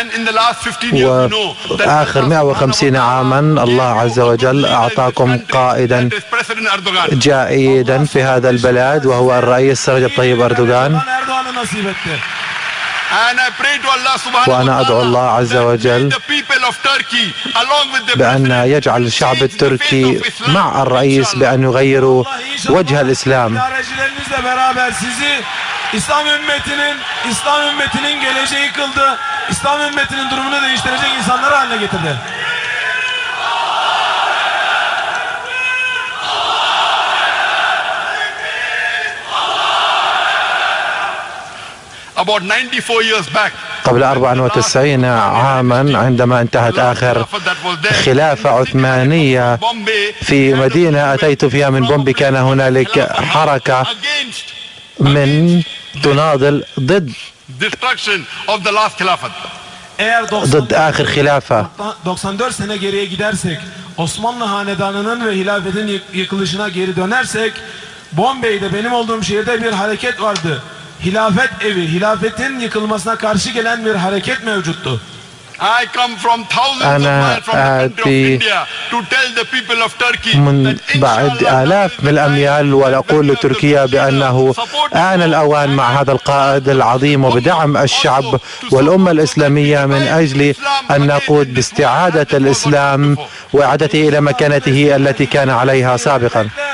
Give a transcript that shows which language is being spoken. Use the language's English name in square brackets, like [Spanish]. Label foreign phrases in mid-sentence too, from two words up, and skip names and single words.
[Arabic] وآخر 150 عاما الله عز وجل أعطاكم قائدا جيدا في هذا البلد وهو الرئيس رجب طيب أردوغان. وأنا أدعو الله عز وجل بأن يجعل الشعب التركي مع الرئيس بأن يغيروا وجه الإسلام. [Turkish] İslam ümmetinin geleceği kıldı. İslam ümmetinin durumunu değiştirecek insanları haline getirdi. [English] About 94 years back, [Arabic] قبل 94 عاما عندما انتهت آخر خلافة عثمانية في مدينة أتيت فيها من بومبي، كان هنالك حركة من تناضل ضد آخر خلافة. [Turkish] 94 sene geriye gidersek, Osmanlı Hanedanı'nın ve hilafetin yıkılışına geri dönersek, Bombay'de benim olduğum şehirde bir hareket vardı. Hilafet evi, hilafetin yıkılmasına karşı gelen bir hareket mevcuttu. [Arabic] أنا آتي من بعد آلاف من الأميال وأقول لتركيا بأنه آن الأوان مع هذا القائد العظيم وبدعم الشعب والأمة الإسلامية من أجل أن نقود باستعادة الإسلام وإعادته إلى مكانته التي كان عليها سابقا.